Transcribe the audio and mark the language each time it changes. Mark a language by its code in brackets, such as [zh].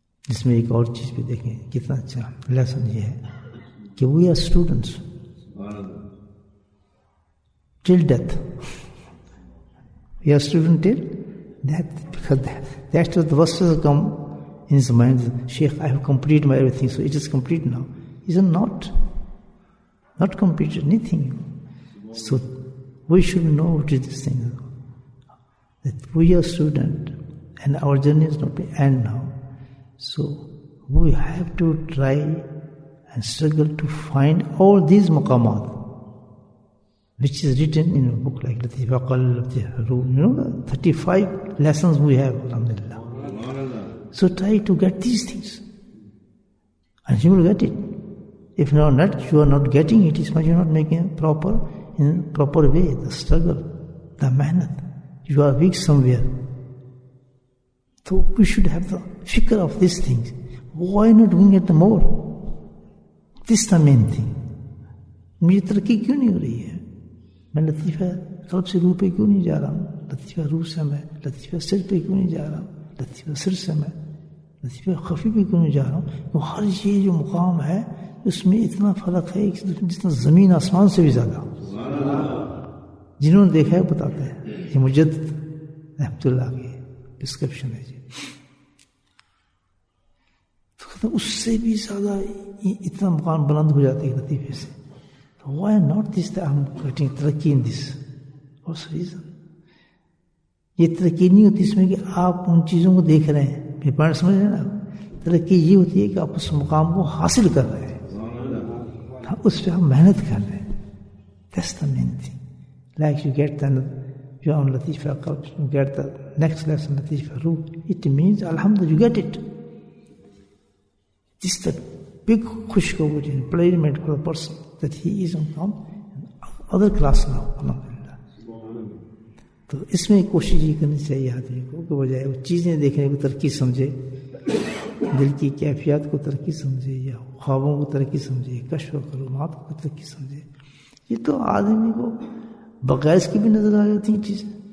[ur] اس میں ایک اور چیز بھی دیکھیں کتنا اچھا لیسن یہ ہے کہ [en] we are students till death. We are students till death, because that's what the verses come in his mind. Sheikh, I have completed my everything, so it is complete now. Is it not? Not completed anything. So we should know what is this thing. That we are students and our journey is not the end now. So we have to try and struggle to find all these maqamat, which is written in a book like Latifa Qalb, Latifa Ruh. You know, the 35 lessons we have, alhamdulillah. So try to get these things, and you will get it. If you are not getting it, it's because you are not making it in proper way. The struggle, the mehnat, you are weak somewhere. So we should have the fikr of these things. Why not doing it more? This is the main thing. [ur] مجھے ترقی کیوں نہیں ہو رہی ہے؟ میں لطیفہ قلب سے روح پہ کیوں نہیں جا رہا ہوں؟ لطیفہ روح سے میں، لطیفہ سر پہ کیوں نہیں جا رہا ہوں؟ لطیفہ سر سے میں، لطیفہ خفی پہ کیوں نہیں جا رہا ہوں؟ تو ہر یہ جو مقام ہے اس میں اتنا فرق ہے جتنا زمین آسمان سے بھی زیادہ. جنہوں نے دیکھا ہے بتاتے ہیں. یہ مجدد رحمۃ اللہ کی ڈسکرپشن ہے جی. تو اس سے بھی زیادہ اتنا مقام بلند ہو جاتی ہے لطیفے سے. [en] Why not this ہم getting ترقی in this? What's reason? [ur] یہ ترقی نہیں ہوتی اس میں کہ آپ ان چیزوں کو دیکھ رہے ہیں. میرے پوائنٹ سمجھ رہے ہیں نا؟ ترقی یہ ہوتی ہے کہ آپ اس مقام کو حاصل کر رہے ہیں، اس پہ ہم محنت کر رہے ہیں. [en] That's the main thing. Like you get the, you are on Latifa Qalb, you get the next lesson Latifa Ruh. It means Alhamdulillah you get it. This is the big khushkaburi and encouragement for the person that he is on other class now. Alhamdulillah. [ur] تو اس میں کوشش یہ کرنی چاہیے آدمی کو کہ بجائے وہ چیزیں دیکھنے کو ترقی سمجھے، دل کی کیفیات کو ترقی سمجھے، یا خوابوں کو ترقی سمجھے، کشف و معلومات کو ترقی سمجھے. یہ تو آدمی کو بغیر اس کی بھی نظر آ جاتی ہیں چیزیں.